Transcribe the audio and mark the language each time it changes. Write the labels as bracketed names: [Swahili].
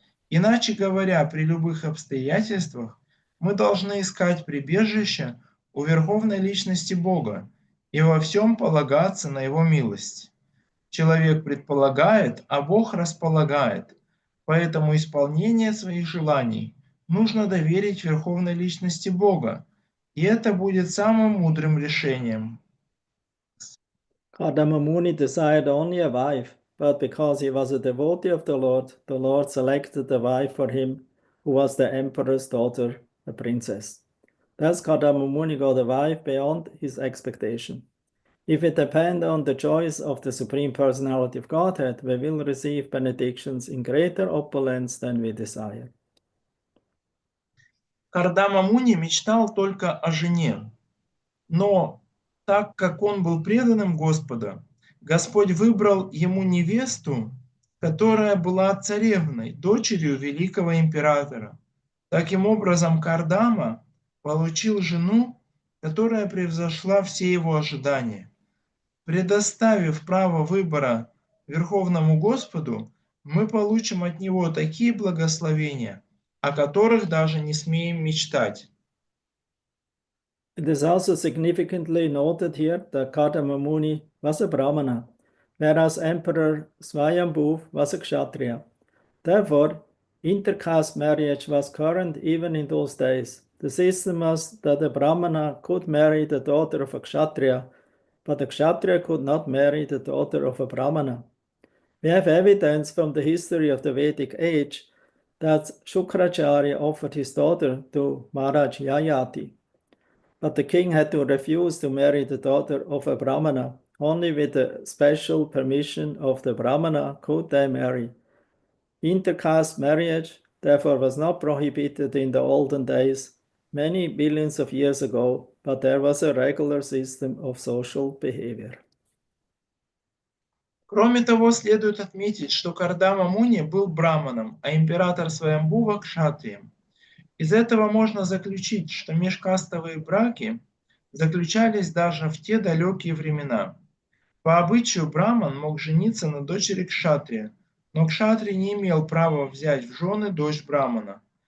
[Russian] Иначе говоря, при любых обстоятельствах мы должны искать прибежище у Верховной Личности Бога и во всем полагаться на Его милость. Человек предполагает, а Бог располагает, поэтому исполнение своих желаний нужно доверить Верховной Личности Бога, и это будет самым мудрым решением. [English] Kardama Muni desired only a wife, but because he was a devotee of the Lord selected a wife for him, who was the emperor's daughter, a princess. Thus Kardama Muni got a wife beyond his expectation. If we depend on the choice of the Supreme Personality of Godhead, we will receive benedictions in greater opulence than we desire. [Russian] Кардама Муни мечтал только о жене, но так как он был преданным Господа, Господь выбрал ему невесту, которая была царевной, дочерью великого императора. Таким образом, Кардама получил жену, которая превзошла все его ожидания. Предоставив право выбора Верховному Господу, мы получим от Него такие благословения, о которых даже не смеем мечтать. [English] It is also significantly noted here that Kardama Muni was a Brahmana, whereas Emperor Swayambhu was a Kshatriya. Therefore, intercaste marriage was current even in those days. The system was that a Brahmana could marry the daughter of a Kshatriya, but a Kshatriya could not marry the daughter of a Brahmana. We have evidence from the history of the Vedic age that Shukracharya offered his daughter to Maharaj Yayati. But the king had to refuse to marry the daughter of a Brahmana. Only with the special permission of the Brahmana could they marry. Intercaste marriage, therefore, was not prohibited in the olden days, many billions of years ago, but there was a regular system of social behavior. [Russian] Кроме того, следует отметить, что Кардама Муни был браманом, а император Сваямбува – кшатрием. Из этого можно заключить, что межкастовые браки заключались даже в те далекие времена. По обычаю браман мог жениться на дочери кшатрия, но кшатрий не имел права взять в жены дочь брамана.